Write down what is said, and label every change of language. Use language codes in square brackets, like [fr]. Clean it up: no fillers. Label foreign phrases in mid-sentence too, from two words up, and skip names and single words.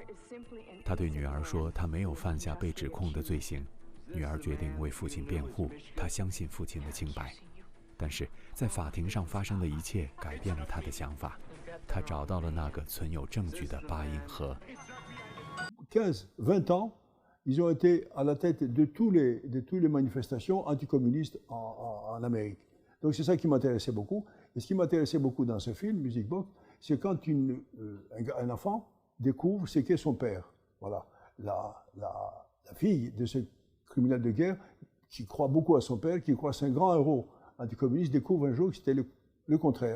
[zh] 他对女儿说，他没有犯下被指控的罪行。女儿决定为父亲辩护，她相信父亲的清白。但是在法庭上发生的一切改变了她的想法，她找到了那个存有证据的八音盒。 [fr] 15-20 ans, ils ont été à la tête de toutes les manifestations anticommunistes en Amérique. Donc c'est ça qui m'intéressait beaucoup. Et ce qui m'intéressait beaucoup dans ce film, Music Box, c'est quand un enfant découvre ce qu'est son père. Voilà, la fille de ce criminel de guerre, qui croit beaucoup à son père, qui croit que c'est un grand héros anticommuniste, découvre un jour que c'était le contraire.